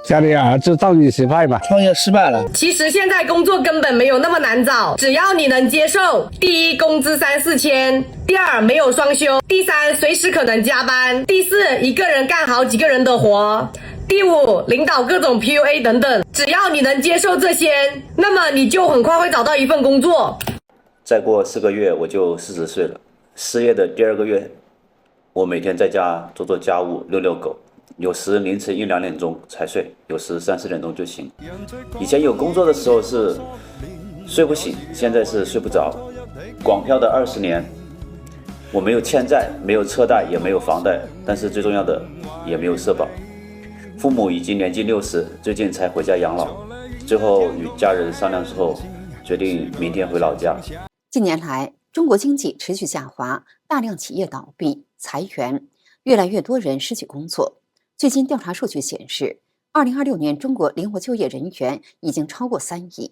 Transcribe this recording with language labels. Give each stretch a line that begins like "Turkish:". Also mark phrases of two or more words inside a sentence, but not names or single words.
Chinese: 家裡兒子造孽失敗嘛。創業失敗了。其實現在工作根本沒有那麼難找，只要你能接受。第一，工資3、4千；第二，沒有雙休；第三，隨時可能加班；第四，一個人幹好幾個人的活；第五，領導各種 PUA 等等。只要你能接受這些，那麼你就很快会找到一份工作。再過4個月我就40歲了。失業的第2個月，我每天在家做做家務，遛遛狗，有時凌晨1、2點鐘才睡，有時3、4點鐘就醒。以前有工作的時候是睡不醒，現在是睡不着。廣漂的20年，我沒有欠債，沒有車貸，也沒有房貸，但是最重要的也沒有社保。父母已經年近60，最近才回家養老。最後與家人商量之後，決定明天回老家。近年來，中國經濟持續下滑，大量企業倒閉、裁員，越來越多人失去工作。最新調查數據顯示，2026年中國靈活就業人員已經超過3億。